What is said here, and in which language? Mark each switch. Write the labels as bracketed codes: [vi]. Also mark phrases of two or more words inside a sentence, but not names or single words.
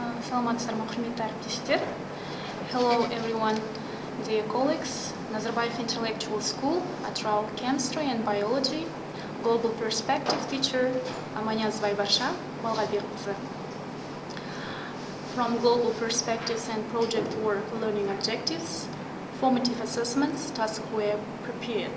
[kk] Саламатсыздарбы, құрметті әріптестер. [en] Hello everyone, dear colleagues. Nazarbayev Intellectual School, г.Атырау Chemistry and Biology, Global Perspective teacher, [kk] Аманиязова Барша, Балғабекқызы. [en] From Global Perspectives and Project Work Learning Objectives, Formative Assessments tasks were prepared.